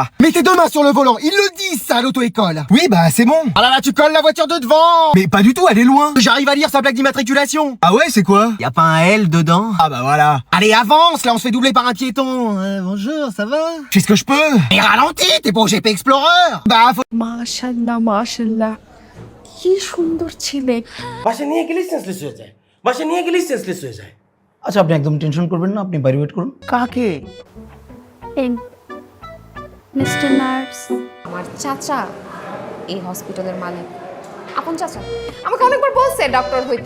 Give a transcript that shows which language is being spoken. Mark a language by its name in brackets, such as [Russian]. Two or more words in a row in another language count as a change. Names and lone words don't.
[French] Mets tes deux mains sur le volant, ils le disent ça à l'auto-école. Oui, bah c'est bon. Ah là, tu colles la voiture de devant. Mais pas du tout, elle est loin. J'arrive à lire sa plaque d'immatriculation. Ah ouais, c'est quoi? Y a pas un L dedans? Ah bah voilà. Allez, avance, là on se fait doubler par un piéton. Bonjour, ça va? Je fais ce que je peux. Mais ralentis, t'es pas au GP Explorer. Bah faut... [Bangla] মাশাআল্লাহ মাশাআল্লাহ কি সুন্দর ছেলে বাসা নিয়ে গেলেই সেন্সলেস হয়ে যায়, বাসা নিয়ে গেলেই সেন্সলেস হয়ে যায়। আচ্ছা আপনি একদম টেনশন করবেন না, আপনি বাইরে ওয়েট করুন। কাকে? এই [English] mister nurse [Bangla] আমার চাচা এই হসপিটালের মালিক, আপন চাচা আমাকে অনেকবার বলছে ডক্টর হইতে।